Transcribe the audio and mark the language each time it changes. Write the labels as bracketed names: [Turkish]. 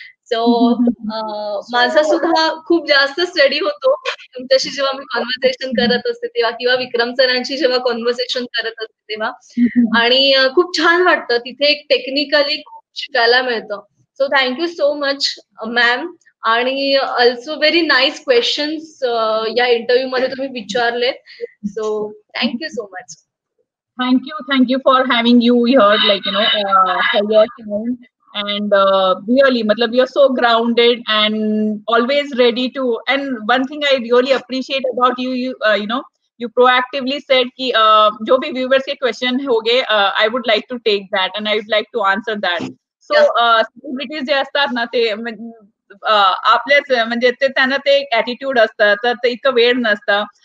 [Marathi] So माझा सुद्धा खूप जास्त स्टडी होतो तुमच्याशी जेव्हा मी कॉन्व्हर्सेशन करत असते तेव्हा, किंवा विक्रम सरांशी जेव्हा कॉन्व्हर्सेशन करत असते तेव्हा. आणि खूप छान वाटतं तिथे एक टेक्निकली खूप शिकायला मिळतं. [English] So thank you so much ma'am. आणि also very nice questions [Marathi] या इंटरव्ह्यू मध्ये तुम्ही विचारलेत. [English] So thank you so much. Thank you for having you here, like for your time. And really, matlab, you're so grounded and always ready to. And one thing I really appreciate about you, you proactively said [Hindi] कि जो भी viewers के question होंगे, [English] I would like to take that and I would like to answer that. [Marathi] So celebrities जे असतात ना ते आपल्याच म्हणजे ते त्यांना ते ॲटिट्यूड असतं, तर ते इतकं वेळ नसतं.